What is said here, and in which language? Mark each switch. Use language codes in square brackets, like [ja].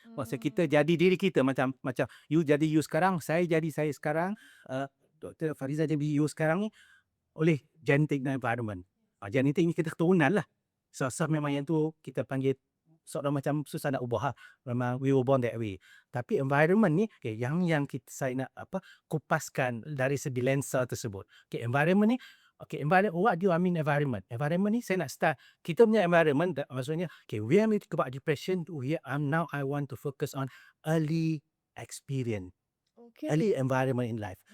[ms] Maksud kita jadi diri kita macam you jadi you sekarang, saya jadi saya sekarang, Dr. Fariza jadi you sekarang ni oleh genetic dan environment. Genetik ni kita keturunan lah. So memang yang tu kita panggil seorang macam susah nak ubah lah. [en] Memang we were born that way. [ms] Tapi environment ni yang saya nak kupaskan dari segi lensa tersebut. [en] Environment ni what do I mean environment? Environment [ms] ni saya nak start kita punya environment maksudnya [en] we are about depression now I want to focus on early experience. Early environment in life.